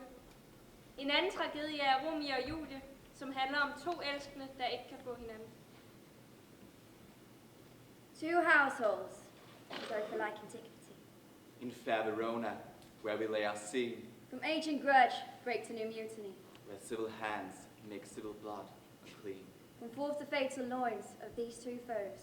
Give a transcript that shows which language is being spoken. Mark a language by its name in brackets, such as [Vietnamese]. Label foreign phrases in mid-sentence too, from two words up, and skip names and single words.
[Danish] En anden tragedie er Romeo og Julie, som handler om to elskende, der ikke kan få hinanden. [English] Two households. Sorry for like antiquity. In fair Verona, where we lay our scene, From ancient grudge breaks a new mutiny. where civil hands make civil blood unclean. From forth the fatal loins of these two foes,